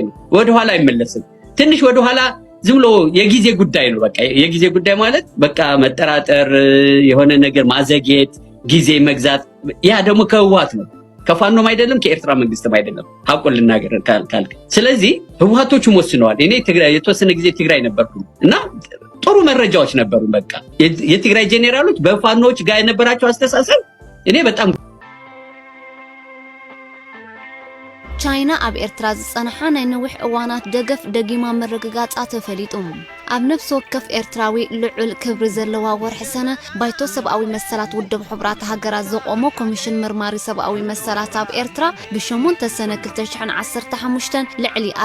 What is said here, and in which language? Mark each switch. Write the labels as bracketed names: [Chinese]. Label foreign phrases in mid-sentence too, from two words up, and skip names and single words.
[Amharic] ነው፣ ወደ ኋላ አይመለስም። ትንሽ ወደ ኋላ ዝም ብሎ የጊዜ ጉዳይ ነው። በቃ የጊዜ ጉዳይ ማለት በቃ መጠራጠር፣ የሆነ ነገር ማዘግየት፣ ጊዜ መግዛት። ያ ደግሞ ከህወሓት ነው፣ ከፋኖም አይደለም፣ ከኤርትራ መንግስትም አይደለም። ሐቁን ልናገር ካልክ ስለዚህ ህወሓቶቹም ወስነዋል። እኔ ትግራይ የተወሰነ ጊዜ ትግራይ ነበርኩ እና ጥሩ መረጃዎች ነበሩ። በቃ የትግራይ ጄኔራሎች በፋኖች ጋር የነበራቸው አስተሳሰብ እኔ በጣም [Tigrinya] ቻይና ኣብ ኤርትራ ዝጸንሐ ናይ ነዊሕ እዋናት ደገፍ ደጊማ ምርግጋጻ ተፈሊጡ ኣብ ነፍሲ ወከፍ ኤርትራዊ ልዑል ክብሪ ዘለዋ ወርሒ ሰነ ባይቶ ሰብኣዊ መሰላት ውድብ ሕብራት ሃገራት ዘቆሞ ኮሚሽን መርማሪ ሰብኣዊ መሰላት ኣብ ኤርትራ ብ8 ሰነ 2015 ልዕሊ